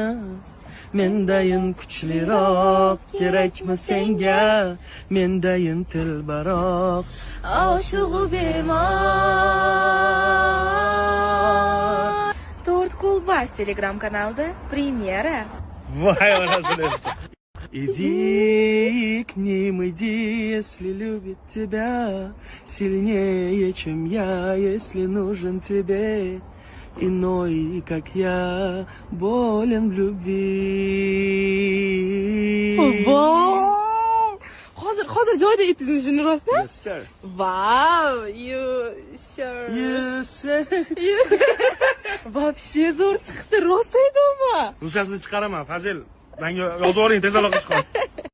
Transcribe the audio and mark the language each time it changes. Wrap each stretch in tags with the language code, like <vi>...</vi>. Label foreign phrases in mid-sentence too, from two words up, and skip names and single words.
<uz>Mendayin kuchliroq kerakmi senga? Mendayin tilbaroq. Oshig'i bemor. To'rt Kulbas Telegram kanalida premyera. Voy onasini.</uz> <ru>Иди к ним, иди, если любит тебя сильнее, чем я, если нужен тебе. Иной, как я, болен в любви.</ru> <en>Wow!</en> <uz>Hozir joyida aytdingiz shuni rostmi?</uz> <en>Yes, sir. Wow, you sure? Yes, sir.</en> <uz>Вообще zo'r chiqdi, rost aytdimi? Ruschasini chiqaraman, Fazil. Menga yozib yuboring, tez aloqa chiqar.</uz>